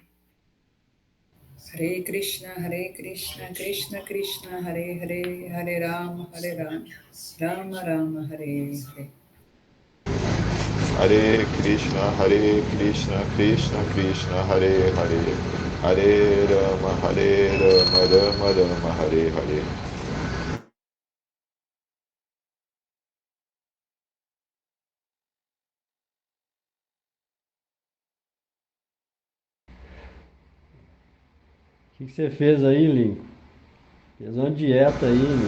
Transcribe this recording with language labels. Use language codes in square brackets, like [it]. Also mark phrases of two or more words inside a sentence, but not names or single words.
[sa] Hare Krishna, Krishna Krishna, Hare Hare, Hare Rama, Rama Rama, Hare Hare. Hare Krishna, Krishna Krishna, Hare Hare, Hare Rama, Rama Rama, Hare Hare. [pt] O que você fez aí, Lincoln? Fez uma dieta aí, Lincoln.